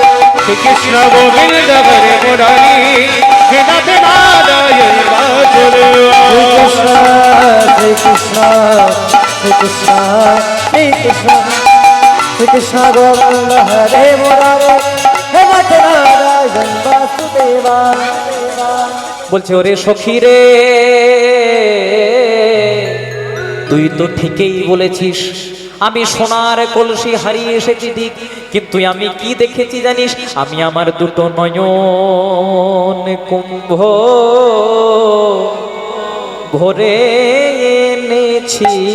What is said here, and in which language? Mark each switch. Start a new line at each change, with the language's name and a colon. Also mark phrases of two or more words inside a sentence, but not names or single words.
Sanskrit: श्री कृष्ण गोविंद हरे मुरारी हे नाथ नारायण बासुदेव। श्री कृष्ण श्री कृष्ण श्री कृष्ण श्री कृष्ण गोविंद हरे मुरारे हे नाथ नारायण वासुदेव।
Bangla: বলছে ওরে সখী রে তুই তো ঠিকই বলেছিস, আমি সোনার কলসি হারিয়ে এসেছি দিক, কিন্তু আমি কি দেখেছি জানিস? আমি আমার দুটো নয়ন কুম্ভ ভরে এনেছি।